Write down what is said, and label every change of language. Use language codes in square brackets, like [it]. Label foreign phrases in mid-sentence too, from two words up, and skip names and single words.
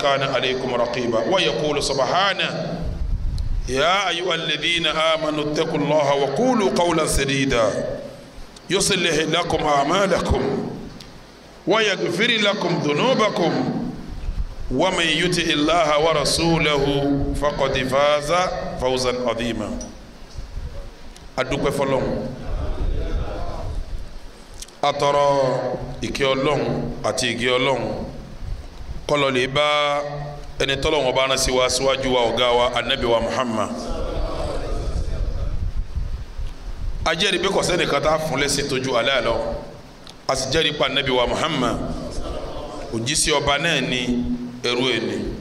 [ar] كان عليكم رقيبا ويقول سبحانه يا أيها الذين آمنوا اتقوا الله وقولوا قولا سديدا يصلح لكم أعمالكم ويغفر لكم ذنوبكم ومن يطع الله ورسوله فقد فاز فوزا عظيما [yo] adúpẹ́ fọ́lọ́run atọrọ ìkẹ́ Ọlọ́run àti ìgẹ́ Ọlọ́run kó lọ lè bá ẹni tọ́lọ́run bá rán sí wa síwájú wa ọ̀gá wa Ànábì wa Muhammad a jẹ́rìí pé kò sẹ́nìkan tá fún lẹ́sìn tójú Allah lọ a sì jẹ́rìí pé Ànábì wa Muhammad òjíṣẹ́ ọba náà ni ẹrú ẹni